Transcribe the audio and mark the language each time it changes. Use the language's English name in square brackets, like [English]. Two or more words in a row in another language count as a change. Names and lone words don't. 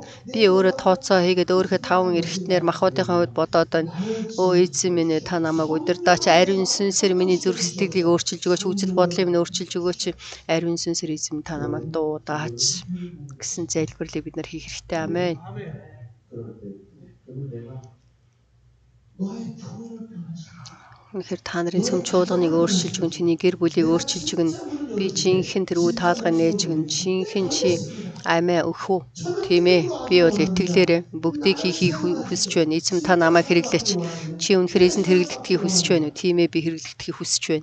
[Mongolian] Би өөрөө тооцоо хийгээд өөрийнхөө таван эрхтнэр махбодынхаа хувьд бодоод байна. Өө эзэн минь ээ, та намайг удирдаач, ариун сүнсээр миний зүрх сэтгэлийг өөрчилж өгөөч, үзэл бодлыг минь өөрчилж өгөөч. Ариун сүнсээр эзэн минь та намайг дуудаач гэсэн залбирлыг бид нар хийх хэрэгтэй. Амен. [Korean] 그러면 내가 너의 교회를 변화시켜. [Mongolian] Үнэхээр та нарын цөм чуулганыг өөрчилж өгөн, чиний гэр бүлийг өөрчилж өгөн, би жинхэнэ тэр үе таалгаа нээж өгөн, жинхэнэ чи амиа өгөх үү? Тийм ээ. Би бол итгэлээрээ бүгдийг хийхийг хүсэж байна. Эзэм та намайг хэрэглээч. Чи үнэхээр эзэнд хэрэглэгдэхийг хүсэж байна уу? Тийм ээ, би хэрэглэгдэхийг хүсэж байна.